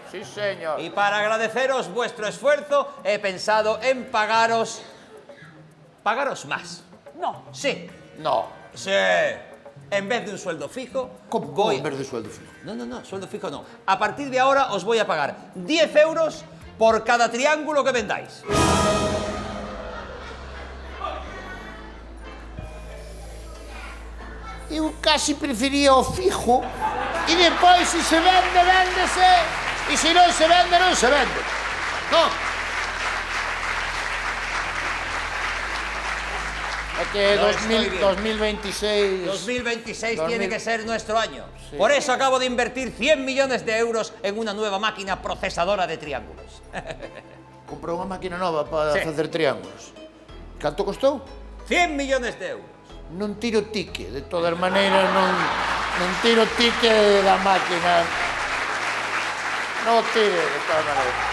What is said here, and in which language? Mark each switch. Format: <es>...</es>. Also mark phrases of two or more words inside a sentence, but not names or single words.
<es>Sí, señor. Y para agradeceros vuestro esfuerzo, he pensado en pagaros más. No. Sí, No. sí. En vez de un sueldo fijo, ¿Cómo en vez de sueldo fijo? No, sueldo fijo no. A partir de ahora os voy a pagar 10 euros por cada triángulo que vendáis.</es> <gl>Eu casi prefería o fijo e depois, se se vende, véndese e se non se vende, non se vende. Non. É que</gl> <es>Lo estoy viendo. 2026... 2026 tiene que ser nuestro año. Por eso acabo de invertir 100 millones de euros en una nueva máquina procesadora de triángulos.</es> <gl>Comprou unha máquina nova para</gl> <es>Sí.</es> <gl>facer triángulos. Canto costou?</gl> <es>100 millones de euros.</es> <gl>Non tiro tique, de todas maneiras non tiro tique da máquina. Non tire, de todas maneiras.</gl>